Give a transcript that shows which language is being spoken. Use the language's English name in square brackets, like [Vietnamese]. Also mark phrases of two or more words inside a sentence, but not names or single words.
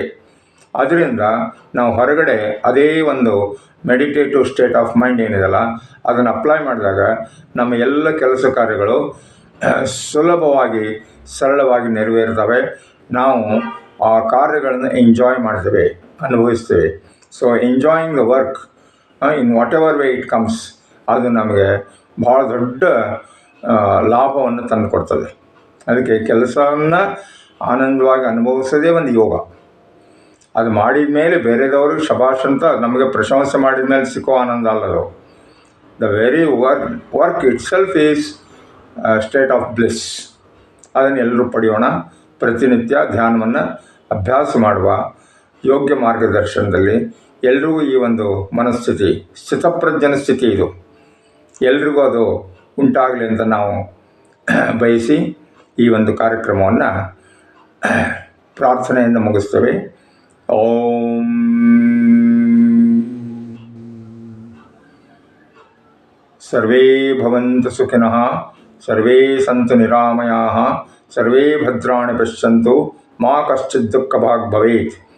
[Kannada] ಅದರಿಂದ ನಾವು ಹೊರಗಡೆ ಅದೇ ಒಂದು [English] meditative state of mind [Kannada] ಏನಿದೆಯಲ್ಲ ಅದನ್ನು ಅಪ್ಲೈ ಮಾಡಿದಾಗ ನಮ್ಮ ಎಲ್ಲ ಕೆಲಸ ಕಾರ್ಯಗಳು ಸುಲಭವಾಗಿ ಸರಳವಾಗಿ ನೆರವೇರ್ತವೆ. ನಾವು ಆ ಕಾರ್ಯಗಳನ್ನು ಎಂಜಾಯ್ ಮಾಡ್ತೇವೆ, ಅನುಭವಿಸ್ತೇವೆ. [English] so enjoying the work in whatever way it comes, [Kannada] ಅದು ನಮಗೆ ಭಾಳ ದೊಡ್ಡ ಲಾಭವನ್ನು ತಂದು ಕೊಡ್ತದೆ. ಅದಕ್ಕೆ ಕೆಲಸವನ್ನು ಆನಂದವಾಗಿ ಅನುಭವಿಸೋದೇ ಒಂದು ಯೋಗ. ಅದು ಮಾಡಿದ ಮೇಲೆ ಬೇರೆದವರು ಶಬಾಷ್ ಅಂತ ನಮಗೆ ಪ್ರಶಂಸೆ ಮಾಡಿದ ಮೇಲೆ ಸಿಕ್ಕೋ ಆನಂದ ಅಲ್ಲದು. [English] the very work itself is state of bliss. [Kannada] ಅದನ್ನು ಎಲ್ಲರೂ ಪಡೆಯೋಣ. ಪ್ರತಿನಿತ್ಯ ಧ್ಯಾನವನ್ನು ಅಭ್ಯಾಸ ಮಾಡುವ. ಯೋಗ್ಯ ಮಾರ್ಗದರ್ಶನದಲ್ಲಿ ಎಲ್ರಿಗೂ ಈ ಒಂದು ಮನಸ್ಥಿತಿ, ಸ್ಥಿತಪ್ರಜ್ಞನ ಸ್ಥಿತಿ ಇದು ಎಲ್ರಿಗೂ ಅದು ಉಂಟಾಗಲಿ ಅಂತ ನಾವು ಬಯಸಿ ಈ ಒಂದು ಕಾರ್ಯಕ್ರಮವನ್ನು ಪ್ರಾರ್ಥನೆಯಿಂದ ಮುಗಿಸ್ತೇವೆ. [Sanskrit] ಓಂ ಸರ್ವೇ ಭವಂತು ಸುಖಿನಃ, ಸರ್ವೇ ಸಂತು ನಿರಾಮಯಾಃ, ಸರ್ವೇ ಭದ್ರಾಣಿ ಪಶ್ಯಂತು, ಮಾ ಕಶ್ಚಿತ್ ದುಃಖಭಾಗ್ ಭವೇತ್.